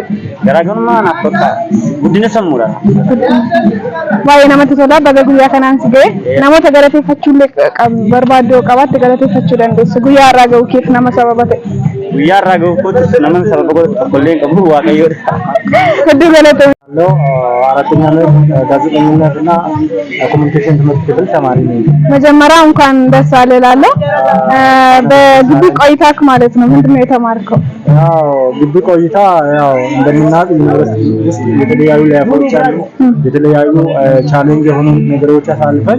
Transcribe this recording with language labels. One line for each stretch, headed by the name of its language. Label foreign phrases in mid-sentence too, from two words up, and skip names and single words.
Oromo: Garaagarummaan akka guddina sammuudha. Baay'ee namatti tola. Baga guyyaa kanaan si ga'e namoota galateeffachuu barbaaddu qabaatte galateeffachuu dandeessu. Guyyaa irraa ga'uu keef nama sababa ta'e. Guyyaa irraa ga'uu kootis nama sababa godhu tokkollee hin qabu Waaqayyoodha. Hedduu galatoomii.
Amharic: አራተኛ ዓመት ጋዜጠኝነትና ኮሙኒኬሽን ትምህርት ክፍል ተማሪ ነኝ። መጀመሪያ እንኳን ደስ አለ እላለሁ። በግቢ ቆይታክ ማለት ነው ምንድነው የተማርከው? ያው ግቢ ቆይታ ያው እንደምናውቅ ዩኒቨርሲቲ ውስጥ የተለያዩ ላይፎች አሉ። የተለያዩ ቻሌንጅ የሆኑ ነገሮች አሳልፈን